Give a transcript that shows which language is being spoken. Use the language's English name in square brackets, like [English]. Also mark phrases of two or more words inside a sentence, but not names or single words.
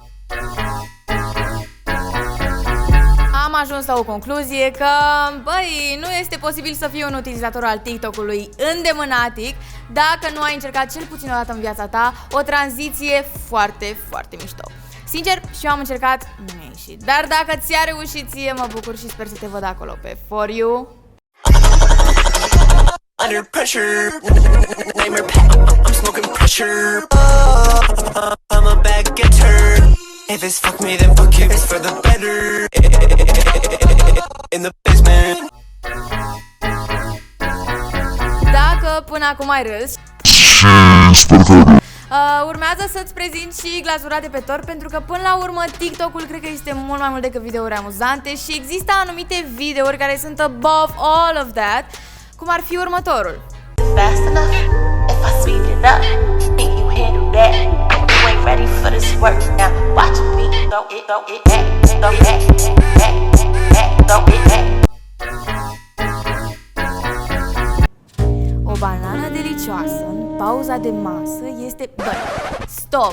[Romanian] Am ajuns la o concluzie că, băi, nu este posibil să fii un utilizator al TikTok-ului îndemânatic dacă nu ai încercat cel puțin o dată în viața ta o tranziție foarte, foarte mișto. Sincer, și eu am încercat, nu mi-a ieșit. Dar dacă ți-a reușit ție, mă bucur și sper să te văd acolo pe For You. [English] Under pressure, name her pet, I'm smoking pressure. I'm a bad getter. If it's fuck me, then fuck you. It's for the better. In the basement. [Romanian] Dacă până acum ai râs, urmează să-ți prezint și glazura de pe tort, pentru că până la urmă TikTok-ul cred că este mult mai mult decât videouri amuzante și există anumite videouri care sunt [English] above all of that, [Romanian] cum ar fi următorul. [English] Fast enough, if I speed it up, think you handle that? You ain't ready for this work now. Watch me throw it back, throw it back, throw it back. [Romanian] O banană delicioasă în pauza de masă este... Băi, stop.